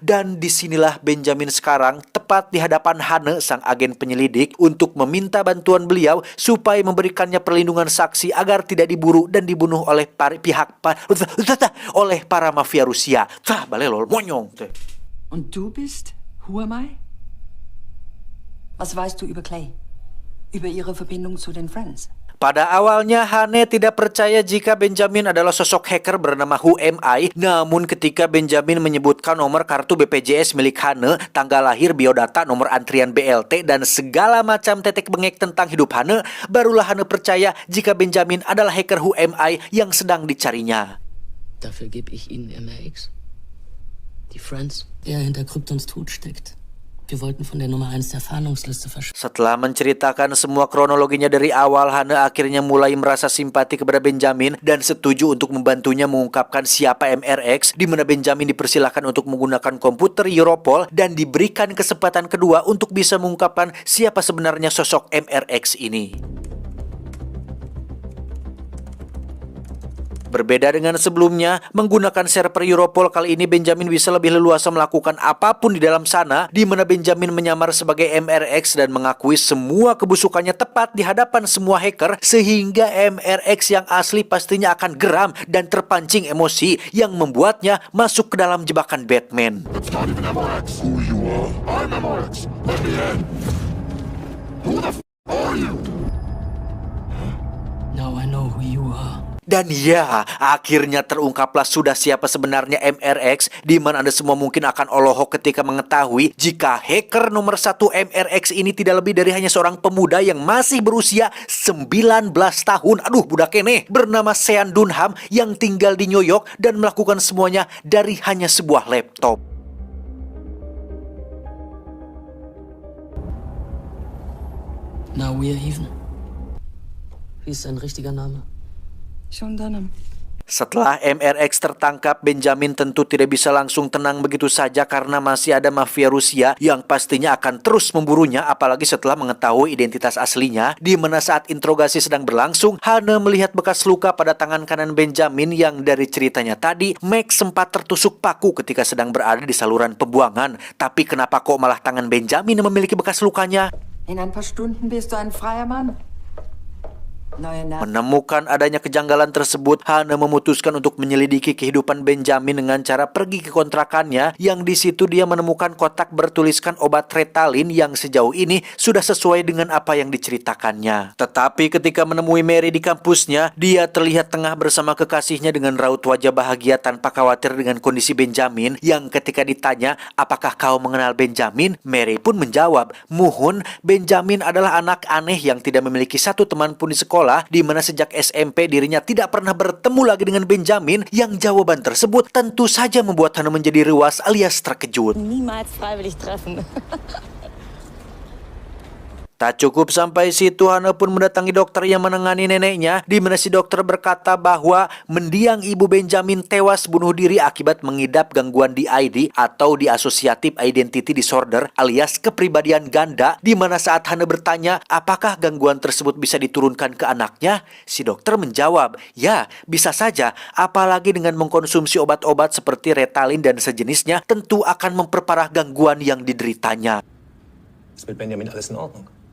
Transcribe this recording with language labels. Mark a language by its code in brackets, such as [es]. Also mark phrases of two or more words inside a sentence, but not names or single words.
[id] Dan disinilah Benjamin sekarang tepat di hadapan Hane, sang agen penyelidik, untuk meminta bantuan beliau supaya memberikannya perlindungan saksi agar tidak diburu dan dibunuh oleh oleh para mafia Rusia. Balelol monyong. [de] Und du bist? [en] Who am I? [de] Was weißt du über Clay? Über ihre Verbindung zu den Friends? [id] Pada awalnya Hane tidak percaya jika Benjamin adalah sosok hacker bernama Who Am I. Namun ketika Benjamin menyebutkan nomor kartu BPJS milik Hane, tanggal lahir, biodata, nomor antrian BLT, dan segala macam tetek bengek tentang hidup Hane, barulah Hane percaya jika Benjamin adalah hacker Who Am I yang sedang dicarinya. [de] Dafür gebe ich Ihnen MRX. Die Friends, der hinter Kryptons Tod steckt. Wir wollten von der Nummer 1 der Fahndungsliste verschwinden. [id] Setelah menceritakan semua kronologinya dari awal, Hane akhirnya mulai merasa simpati kepada Benjamin dan setuju untuk membantunya mengungkapkan siapa MRX, di mana Benjamin dipersilakan untuk menggunakan komputer Europol dan diberikan kesempatan kedua untuk bisa mengungkapkan siapa sebenarnya sosok MRX ini. Berbeda dengan sebelumnya, menggunakan server Europol kali ini Benjamin bisa lebih leluasa melakukan apapun di dalam sana, di mana Benjamin menyamar sebagai MRX dan mengakui semua kebusukannya tepat di hadapan semua hacker, sehingga MRX yang asli pastinya akan geram dan terpancing emosi yang membuatnya masuk ke dalam jebakan Batman. [en] It's not even MRX. Who you are? I'm MRX. Let me in. Who the are you? Now I know who you are. [id] Dan ya, akhirnya terungkaplah sudah siapa sebenarnya MRX, di mana Anda semua mungkin akan olohok ketika mengetahui jika hacker nomor 1 MRX ini tidak lebih dari hanya seorang pemuda yang masih berusia 19 tahun. Aduh, [su] budak kene, [id] bernama Sean Dunham yang tinggal di New York dan melakukan semuanya dari hanya sebuah laptop. [en] Now we are even. [de] Wie ist sein richtiger Name? Sean Dunham. [id] Setelah MRX tertangkap, Benjamin tentu tidak bisa langsung tenang begitu saja karena masih ada mafia Rusia yang pastinya akan terus memburunya, apalagi setelah mengetahui identitas aslinya. Di mana saat interogasi sedang berlangsung, Hane melihat bekas luka pada tangan kanan Benjamin yang dari ceritanya tadi, Max sempat tertusuk paku ketika sedang berada di saluran pembuangan. Tapi kenapa kok malah tangan Benjamin yang memiliki bekas lukanya? [de] In ein paar Stunden bist du ein freier Mann. [id] Menemukan adanya kejanggalan tersebut, Hane memutuskan untuk menyelidiki kehidupan Benjamin dengan cara pergi ke kontrakannya, yang di situ dia menemukan kotak bertuliskan obat Ritalin yang sejauh ini sudah sesuai dengan apa yang diceritakannya. Tetapi ketika menemui Mary di kampusnya, dia terlihat tengah bersama kekasihnya dengan raut wajah bahagia tanpa khawatir dengan kondisi Benjamin, yang ketika ditanya, apakah kau mengenal Benjamin? Mary pun menjawab, muhun, Benjamin adalah anak aneh yang tidak memiliki satu teman pun di sekolah, di mana sejak SMP dirinya tidak pernah bertemu lagi dengan Benjamin, yang jawaban tersebut tentu saja membuat Hane menjadi ruas alias terkejut. [de] Niemals freiwillig treffen. [id] Tak cukup sampai situ, Hane pun mendatangi dokter yang menangani neneknya, di mana si dokter berkata bahwa mendiang ibu Benjamin tewas bunuh diri akibat mengidap gangguan DID atau [en] Dissociative Identity Disorder [id] alias kepribadian ganda, di mana saat Hane bertanya apakah gangguan tersebut bisa diturunkan ke anaknya, si dokter menjawab, ya bisa saja, apalagi dengan mengkonsumsi obat-obat seperti Ritalin dan sejenisnya tentu akan memperparah gangguan yang dideritanya. [de] Ist mit Benjamin alles in Ordnung?